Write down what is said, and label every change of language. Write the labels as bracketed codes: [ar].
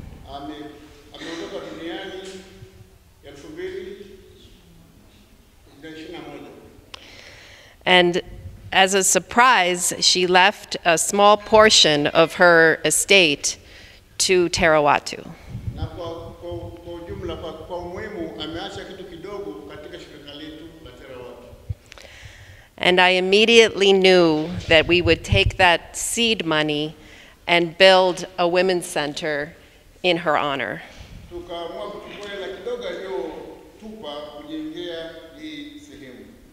[sw] Ameondoka duniani 2021. [en] And as a surprise, she left a small portion of her estate to Terawatu. [sw] Na kwa ujumla kwa umuhimu ameacha kitu kidogo katika shirika letu la Terawatu. [en] And I immediately knew that we would take that seed money and build a women's center in her honor. [sw] Tukaamua kuchukua hela kidogo aliyotupa kujengea hii sehemu.